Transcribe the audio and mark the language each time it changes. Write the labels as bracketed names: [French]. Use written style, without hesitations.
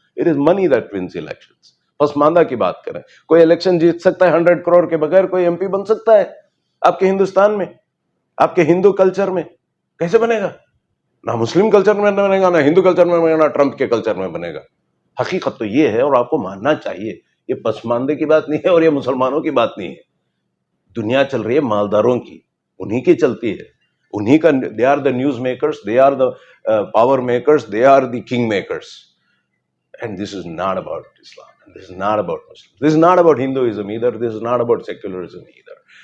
[English] It is money that wins elections. [Urdu] پسماندہ کی بات کریں، کوئی الیکشن جیت سکتا ہے 100 کروڑ کے بغیر؟ کوئی MP بن سکتا ہے آپ کے ہندوستان میں، آپ کے ہندو کلچر میں؟ کیسے بنے گا؟ نہ مسلم کلچر میں بنے گا، نہ ہندو کلچر میں بنے گا، نہ ٹرمپ کے کلچر میں بنے گا. حقیقت تو یہ ہے، اور آپ کو ماننا چاہیے. یہ پسماندے کی بات نہیں ہے اور یہ مسلمانوں کی بات نہیں ہے. دنیا چل رہی ہے مالداروں کی، انہی کی چلتی ہے، انہی کا. [English] They are the news makers, they are the power makers, they are the king makers. And this is not about Islam, this is not about Muslims, this is not about Hinduism either, this is not about secularism either.